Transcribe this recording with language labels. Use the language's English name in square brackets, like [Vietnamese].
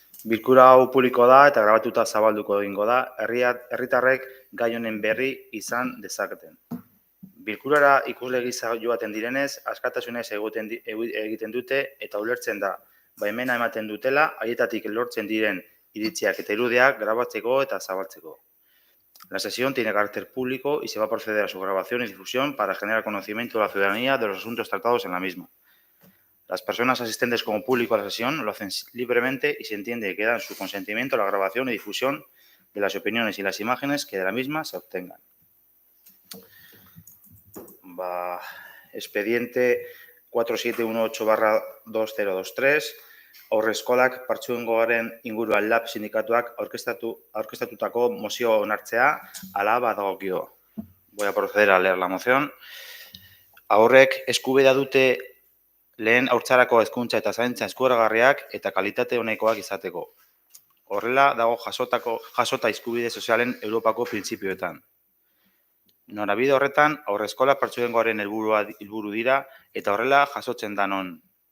[Basque] Bilkura hau publiko da eta grabatuta zabalduko egingo da, herritarrek gai honen berri izan dezaketen. Bilkurara ikusle gisa joaten direnez, askatasunez egiten dute eta ulertzen da, baimena ematen dutela, haietatik lortzen diren iritziak eta irudiak grabatzeko eta zabaltzeko. [Spanish] La sesión tiene carácter público y se va a proceder a su grabación y difusión para generar conocimiento de la ciudadanía de los asuntos tratados en la misma. Las personas asistentes como público a la sesión lo hacen libremente y se entiende que dan su consentimiento a la grabación y difusión de las opiniones y las imágenes que de la misma se obtengan. [Basque] Expediente 4718/2023, Haurreskolak Partzuergoaren inguruan LAB sindikatuak aurkeztatutako mozio onartzea hala badagokio. [Spanish] Voy a proceder a leer la moción. [Basque] Haurrek eskubidea dute lehen haurtzarako hezkuntza eta zaintza eskuragarriak eta kalitate onekoak izateko. Horrela dago jasota eskubide sozialen Europako printzipioetan. Norabide horretan, Haurreskolak Partzuergoaren helburu dira eta horrela jasotzen da non.